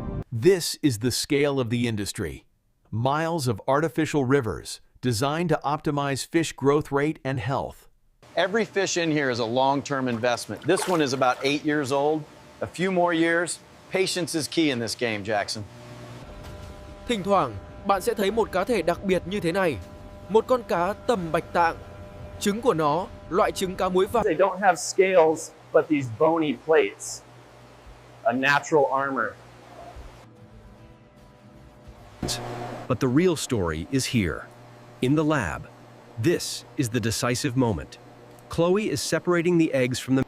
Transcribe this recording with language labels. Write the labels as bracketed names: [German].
[English] This is the scale of the industry. Miles of artificial rivers designed to optimize fish growth rate and health. Every fish in here is a long-term investment. This one is about 8 years old. A few more years. Patience is key in this game, Jackson. [Vietnamese] Thỉnh thoảng, bạn sẽ thấy một cá thể đặc biệt như thế này. Một con cá tầm bạch tạng. Trứng của nó, loại trứng cá muối vàng. [English] They don't have scales, but these bony plates. A natural armor. But the real story is here, in the lab. This is the decisive moment. Chloe is separating the eggs from the...